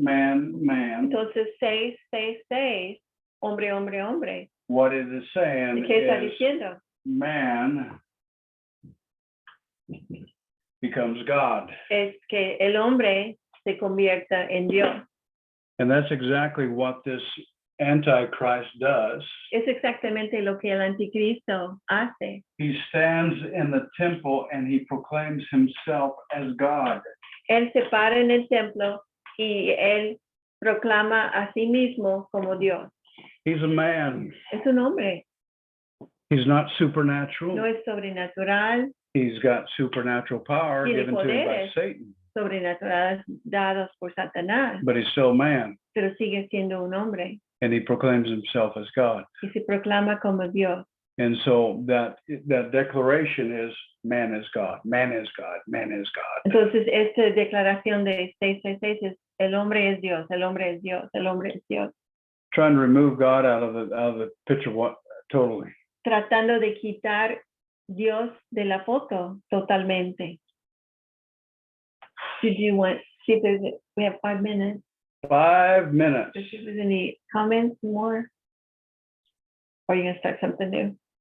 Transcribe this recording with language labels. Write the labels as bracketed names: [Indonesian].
[Spanish] Entonces 6, 6, 6, hombre, hombre, hombre. [English] What it is saying [Spanish] ¿Qué está [English] is [Spanish] diciendo? [English] man becomes God. [Spanish] Es que el hombre se convierta en Dios. [English] And that's exactly what this Antichrist does. [Spanish] Es exactamente lo que el anticristo hace. [English] He stands in the temple and he proclaims himself as God. [Spanish] Él se para en el templo y él proclama a sí mismo como Dios. [English] He's a man. [Spanish] Es un hombre, [English] He's not supernatural. [Spanish] no es sobrenatural, [English] He's got supernatural power [Spanish] Tiene [English] given to him by [Spanish] poderes. [English] Satan, [Spanish] sobrenaturales dados por Satanás, [English] but he's still man, [Spanish] pero sigue siendo un hombre [English] and he proclaims himself as God. [Spanish] y se proclama como Dios. [English] And so that declaration is man is God, man is God, man is God. [Spanish] Entonces, esta declaración de 666 es el hombre es Dios, el hombre es Dios, el hombre es Dios. [English] Trying to remove God out of the picture totally. [Spanish] Tratando de quitar Dios de la foto totalmente. [English] Did you want, see if there's, we have 5 minutes. 5 minutes. If there's any comments more? Or are you going to start something new?